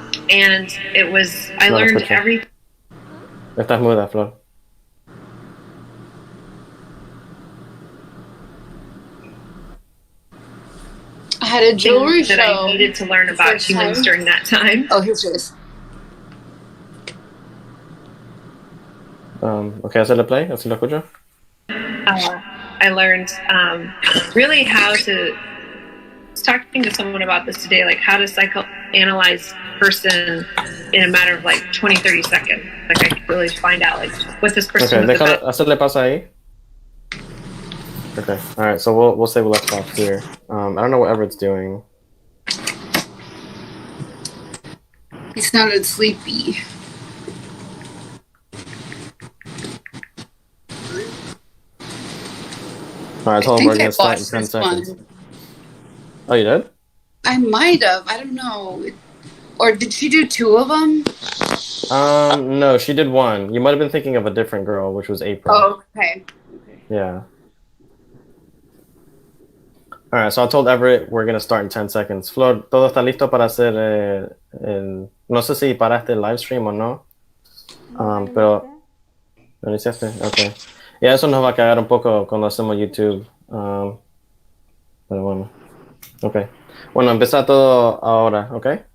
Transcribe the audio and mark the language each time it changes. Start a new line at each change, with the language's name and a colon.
English: and I learned everything.
Spanish: Estás muda, Flor.
English: I had a jewelry that show. I needed to learn about humans during that time. Oh, here's yours.
Spanish: Okay, hacerle play, así lo escucho.
English: I learned really how to. I was talking to someone about this today, like how to psychoanalyze a person in a matter of like 20, 30 seconds. Like I could really find out like what this person was about.
Spanish: Hacerle pausa ahí.
English: Okay, all right. So we'll say we left off here. I don't know what Everett's doing. He sounded sleepy. All right, I told him we're gonna start in 10 seconds. Oh, you did? I might have. I don't know. Or did she do 2 of them? No, she did 1. You might have been thinking of a different girl, which was April. Oh, okay. Yeah. All right, so I told Everett we're going to start in 10 seconds.
Spanish: Flor, ¿todo está listo para hacer no sé si paraste el live stream o no? Pero... ¿Lo iniciaste? Ok. Ya eso nos va a cagar un poco cuando hacemos YouTube. Pero bueno. Ok. Bueno, empieza todo ahora, ¿ok?